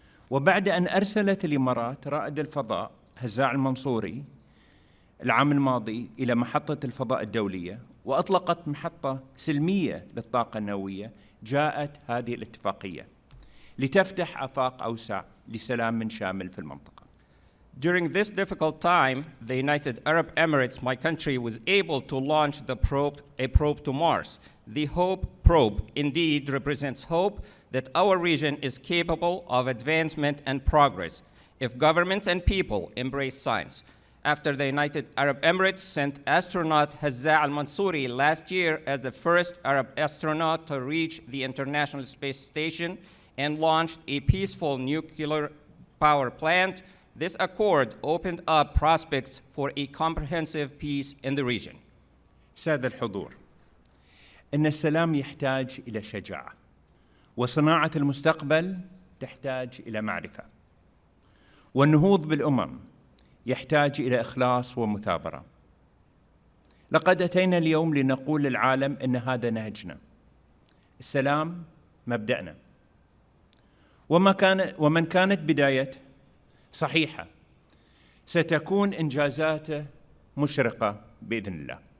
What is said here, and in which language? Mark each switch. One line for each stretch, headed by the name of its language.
Arabic: وبعد أن أرسلت الإمارات رائد الفضاء هزاع المنصوري العام الماضي إلى محطة الفضاء الدولية وأطلقت محطة سلمية للطاقة النووية، جاءت هذه الاتفاقية لتفتح آفاق أوسع لسلام شامل في المنطقة.
English: During this difficult time, the United Arab Emirates, my country, was able to launch a probe to Mars. The HOPE probe indeed represents hope that our region is capable of advancement and progress if governments and people embrace science. After the United Arab Emirates sent astronaut Hazza al-Mansouri last year as the first Arab astronaut to reach the International Space Station and launched a peaceful nuclear power plant, this accord opened up prospects for a comprehensive peace in the region.
Arabic: سادة الحضور، إن السلام يحتاج إلى شجاعة، وصناعة المستقبل تحتاج إلى معرفة، والنهوض بالأمم يحتاج إلى إخلاص ومثابرة. لقد أتينا اليوم لنقول للعالم إن هذا نهجنا، السلام مبدأنا، ومن كانت بدايته صحيحة ستكون إنجازاته مشرقة بإذن الله.